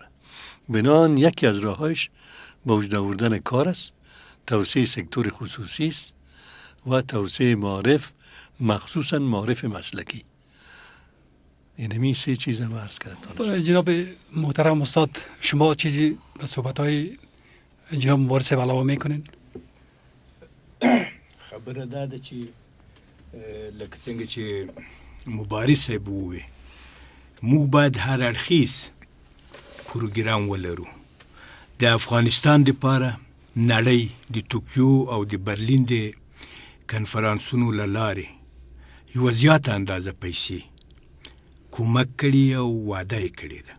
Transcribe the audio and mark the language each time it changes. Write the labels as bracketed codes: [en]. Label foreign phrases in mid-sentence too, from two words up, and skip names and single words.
[fa] بنابراین یکی از راهایش به وجود آوردن کار است، توسعه سکتور خصوصی است و توسعه معارف، مخصوصا معارف مسلکی. اینمی 3 چیز هم عرض کردم. جناب محترم استاد، شما چیزی به صحبت‌های جناب مبارز علاوه میکنین؟ [ps] خبره ده چې لکه څنګه چې مبارز صاحب ووی، موږ باید هر اړخیز پروګرام ولرو. د افغانستان دپاره نړۍ د توکیو او د برلین د کنفرانسونو له لارې یوه زیاته اندازه پیسې کومک کړي او وعده یې کړې ده.